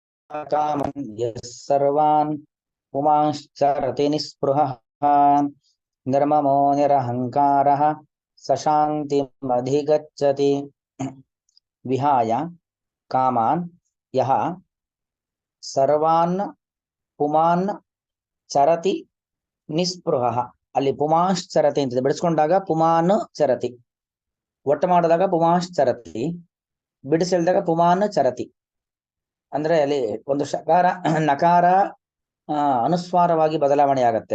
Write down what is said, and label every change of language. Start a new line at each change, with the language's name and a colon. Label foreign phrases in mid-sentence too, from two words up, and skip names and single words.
Sanskrit: कामं यः सर्वान् पुमांश्चरति निःस्पृहः निर्ममो निरहङ्कारः स शान्तिमधिगच्छति। विहाय कामान् यः सर्वान् पुमान् ಚರತಿ ನಿಸ್ಪೃಹ.
Kannada: ಅಲ್ಲಿ ಪುಮಾಶ್ಚರತಿ ಅಂತ ಬಿಡಿಸ್ಕೊಂಡಾಗ
Sanskrit: ಪುಮಾನ್ ಚರತಿ,
Kannada: ಒಟ್ಟು ಮಾಡಿದಾಗ ಪುಮಾಶ್ಚರತಿ, ಬಿಡಿಸಿಲ್ದಾಗ
Sanskrit: ಪುಮಾನ್ ಚರತಿ.
Kannada: ಅಂದ್ರೆ ಅಲ್ಲಿ ಒಂದು ಶಕಾರ ನಕಾರ ಅನುಸ್ವಾರವಾಗಿ ಬದಲಾವಣೆ ಆಗತ್ತೆ.